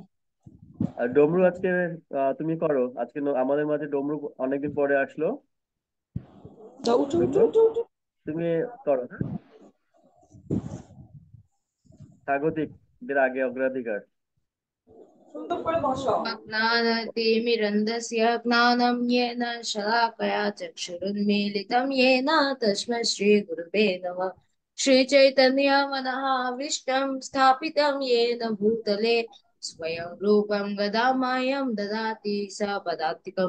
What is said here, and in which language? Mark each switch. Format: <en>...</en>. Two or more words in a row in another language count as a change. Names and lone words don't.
<bn>আর ডমরু আজকে তুমি করো আজকে। আমাদের মাঝে ডমরু অনেকদিন পরে আসলো। তো উঠো উঠো ডমরু, উঠো উঠো। তুমি করো। হ্যাঁ, স্বাগতিকদের আগে অগ্রাধিকার। সুন্দর করে বসো।</bn> <sa>ज्ञानतिमिरन्दस्य ज्ञानं येन शलाकया चक्षुरुन्मीलितं येन तस्मै श्रीगुरुवे नमः। श्रीचैतन्यमनःविष्टं स्थापितं येन भूतले स्वयं रूपं गदामह्यं ददाति स पदान्तिकम्।</sa>